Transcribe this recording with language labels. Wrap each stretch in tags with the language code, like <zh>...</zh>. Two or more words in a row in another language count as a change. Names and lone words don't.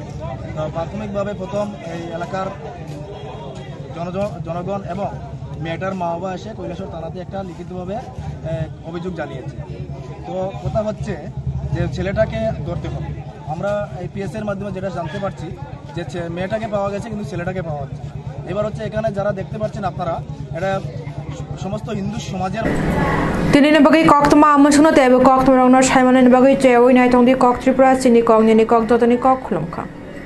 <bn>তো প্রাথমিকভাবে প্রথম এই এলাকার জনগণ এবং মেয়েটার মা বাবা এসে কৈলাসহর থানাতে একটা লিখিতভাবে অভিযোগ জানিয়েছে। তো কথা হচ্ছে যে ছেলেটাকে ধরতে হবে। আমরা এই পিএস এর মাধ্যমে যেটা জানতে পারছি যে মেয়েটাকে পাওয়া গেছে কিন্তু ছেলেটাকে পাওয়া যাচ্ছে না। এবার হচ্ছে এখানে যারা দেখতে পাচ্ছেন আপনারা, এটা সমস্ত হিন্দু সমাজের</bn> <trp>Tinini bagai kok tama amasuna tebe kok tama rongna shaimana bagai chewi nai tongdi kok tripura sini kok nini kok dotani kok khulumkha.</trp>